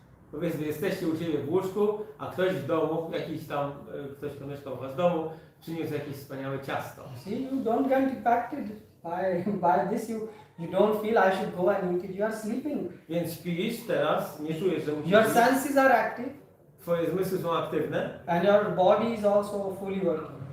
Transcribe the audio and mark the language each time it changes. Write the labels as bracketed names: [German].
[Polish] powiedzmy jesteście u siebie w łóżku, a ktoś w domu, ktoś kto mieszka u was w domu, przyniósł jakieś wspaniałe ciasto. [English] See, you don't get impacted by this. You don't feel I should go and eat it. You are sleeping. [Polish] Więc śpisz teraz, nie czujesz, że musisz [English] Your [Polish] iść. [English] senses are active, [Polish] Twoje zmysły są aktywne [English] and your body is also fully working.